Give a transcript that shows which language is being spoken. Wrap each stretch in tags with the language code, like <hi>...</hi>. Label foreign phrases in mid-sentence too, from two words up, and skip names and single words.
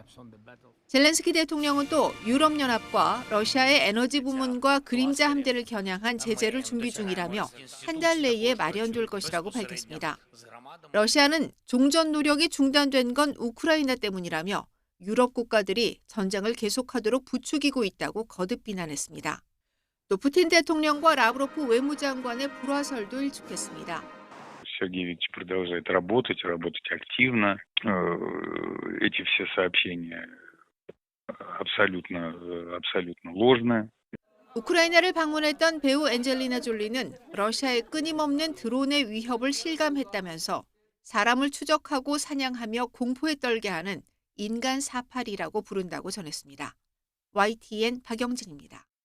<ko>젤렌스키 대통령은 또 유럽연합과 러시아의 에너지 부문과 그림자 함대를 겨냥한 제재를 준비 중이라며 한 달 내에 마련될 것이라고 밝혔습니다. 러시아는 종전 노력이 중단된 건 우크라이나 때문이라며 유럽 국가들이 전쟁을 계속하도록 부추기고 있다고 거듭 비난했습니다. 또 푸틴 대통령과 라브로프 외무장관의 불화설도 일축했습니다.</ko> <ru>Сергеевич продолжает работать активно. Эти все сообщения абсолютно ложные.</ru> <ko>우크라이나를 방문했던 배우 엔젤리나 졸리는 러시아의 끊임없는 드론의 위협을 실감했다면서 사람을 추적하고 사냥하며 공포에 떨게 하는 인간 사파리라고 부른다고 전했습니다. YTN 박영진입니다.</ko>